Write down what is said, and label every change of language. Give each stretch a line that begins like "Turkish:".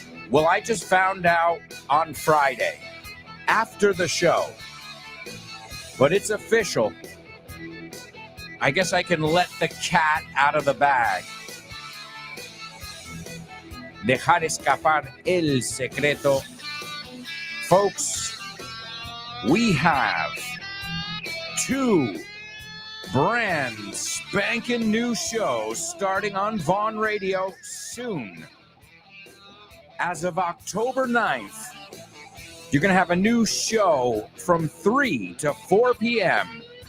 English: Well, I just found out on Friday, after the show, but it's official. I guess I can let the cat out of the bag.
Spanish: Dejar escapar el secreto.
English: Folks, we have 2 brand spanking new shows starting on Vaughn Radio soon. As of October 9th, you're going to have a new show from 3 to 4 p.m.